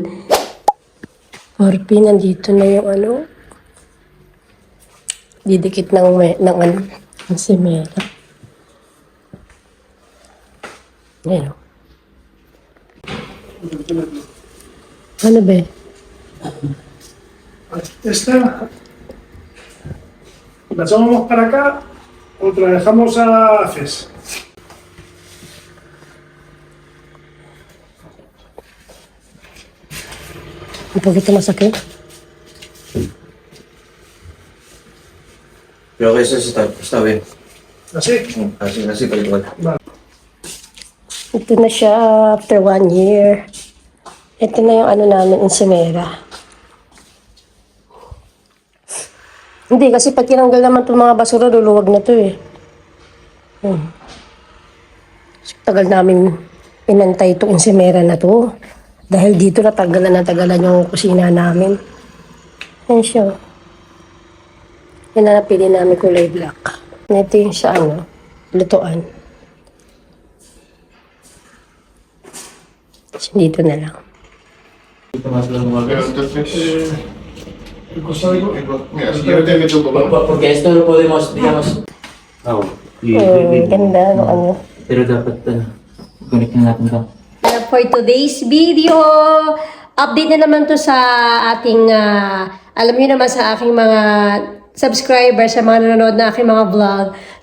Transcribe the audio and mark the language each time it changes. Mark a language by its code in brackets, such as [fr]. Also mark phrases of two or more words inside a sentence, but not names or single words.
[tl] Orpi, nandito na yung didikit ng simera. Ayan. Ano ba? [es] ¿Las vamos para acá o te la dejamos a FES? Un poquito más aquí. Pero kaysa está bien. ¿Así? Así para igual. [tl] Ito na siya [en] after 1 year. [tl] Ito na yung namin, insimera. Hindi, kasi pag tinanggal naman itong mga basura, luluwag na ito eh. Tagal namin inantay itong insimera na to. Dahil dito natagalan yung kusina namin. Yan siya. Yan na napili namin kulay black. Ito yung sa lutuan. So, dito na lang. [es] Pero entonces, el código, mira, si yo te meto como Porque esto lo podemos, digamos... [tl] Ganda, Pero dapat, connect na natin ito. [en] For today's video, [tl] update na naman to sa ating, alam niyo naman sa aking mga subscribers, sa mga nanonood na aking mga vlog.